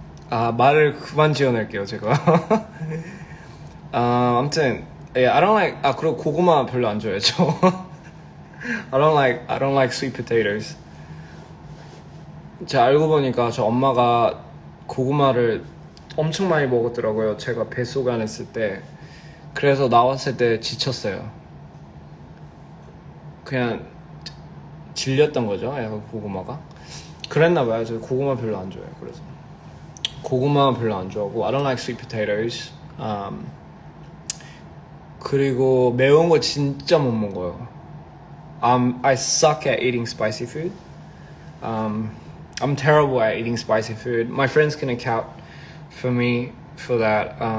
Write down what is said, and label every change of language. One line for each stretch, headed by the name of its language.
Korean: 말을 그만 지어낼게요, 제가. 아무튼,
English: I don't like,
Korean: 그리고 고구마 별로 안 좋아해요, 저.
English: I don't like sweet potatoes.
Korean: 제가 알고 보니까 저 엄마가 고구마를 엄청 많이 먹었더라고요. 제가 뱃속에 안 했을 때. 그래서 나왔을 때 지쳤어요. 그냥 질렸던 거죠, 약간 고구마가. 그랬나봐요. 저 고구마 별로 안 좋아해요. 그래서 고구마 별로 안 좋아하고
English: I don't like sweet potatoes.
Korean: 그리고 매운 거 진짜 못 먹어요.
English: I suck at eating spicy food. I'm terrible at eating spicy food. My friends can account for me for that.